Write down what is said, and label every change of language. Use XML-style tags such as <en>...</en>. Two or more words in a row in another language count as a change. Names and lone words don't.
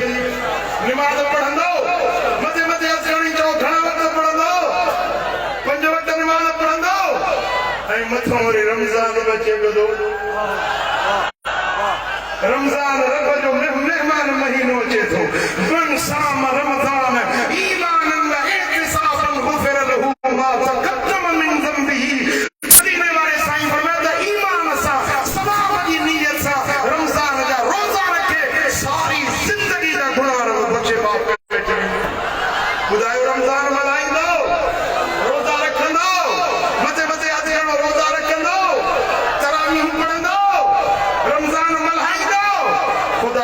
<sd>निमाज़ पढ़ंदो मथे मथे अचणी चओ घणा वक़्त पढ़ंदो 5 वक़्त निमाज़ पढ़ंदो ऐं मथां वरी रमज़ान अचे पियो रमज़ान रब जो मेहमान महीनो अचे थो</sd> <ar>من صام رمضان إيمانا واحتسابا غفر له ما تقدم من ذنبه.</ar> <sd>मदीने वारे साईं फरमाया त ईमान सां सवाब जी नियत सां रमज़ान जा रोज़ा रखे सारी ज़िंदगी जा गुनाह रब बख़्शे बाप ॿुधायो रमज़ान मल्हाईंदो रोज़ा रखंदो मथे मथे अचणो रोज़ा रखंदो तरावीह पढ़ंदो रमज़ान मल्हाईंदो खुदा</sd>